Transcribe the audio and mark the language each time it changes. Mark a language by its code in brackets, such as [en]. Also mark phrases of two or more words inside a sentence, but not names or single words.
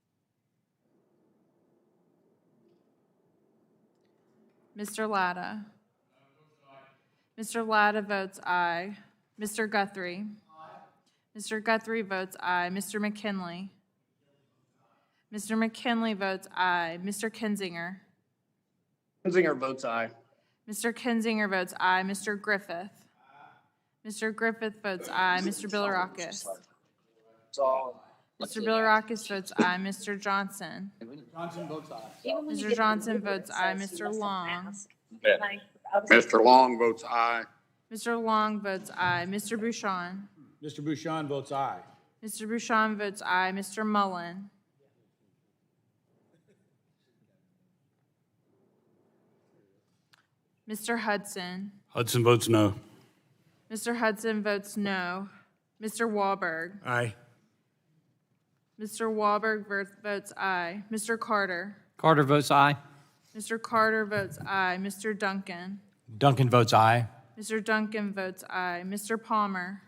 [en] Mr. Latta. Mr. Latta votes aye. Mr. Guthrie. Mr. Guthrie votes aye. Mr. McKinley. Mr. McKinley votes aye. Mr. Kinzinger. Kinzinger votes aye. Mr. Kinzinger votes aye. Mr. Griffith. Mr. Griffith votes aye. Mr. Bilirakis. Mr. Bilirakis votes aye. Mr. Johnson. Johnson votes aye. Mr. Johnson votes aye. Mr. Long. Mr. Long votes aye. Mr. Long votes aye. Mr. Bouchon. Mr. Bouchon votes aye. Mr. Bouchon votes aye. Mr. Mullen. Mr. Hudson. Hudson votes no. Mr. Hudson votes no. Mr. Wahlberg. Aye. Mr. Wahlberg votes aye. Mr. Carter. Carter votes aye. Mr. Carter votes aye. Mr. Duncan. Duncan votes aye. Mr. Duncan votes aye. Mr. Palmer.